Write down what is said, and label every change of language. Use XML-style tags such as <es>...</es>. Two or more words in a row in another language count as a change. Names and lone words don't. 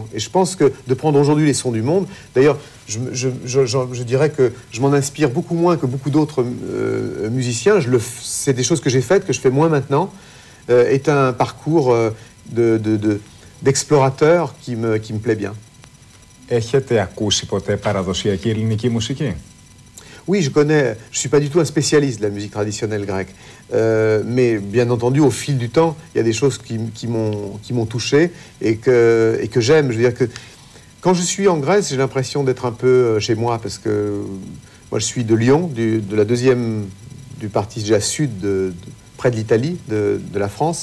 <fr>Et je pense que de prendre aujourd'hui les sons du monde, d'ailleurs, je dirais que je m'en inspire beaucoup moins que beaucoup d'autres musiciens. C'est des choses que j'ai faites, que je fais moins maintenant, est un parcours d'explorateur qui me plaît bien.</fr> <el>Έχετε ακούσει ποτέ παραδοσιακή ελληνική μουσική?</el> <fr>Oui, je connais. Je ne suis pas du tout un spécialiste de la musique traditionnelle grecque. Mais bien entendu, au fil du temps, il y a des choses qui m'ont touché et que j'aime. Je veux dire que quand je suis en Grèce, j'ai l'impression d'être un peu chez moi parce que moi, je suis de Lyon, de la deuxième du partisan sud, près de l'Italie, de la France.</fr>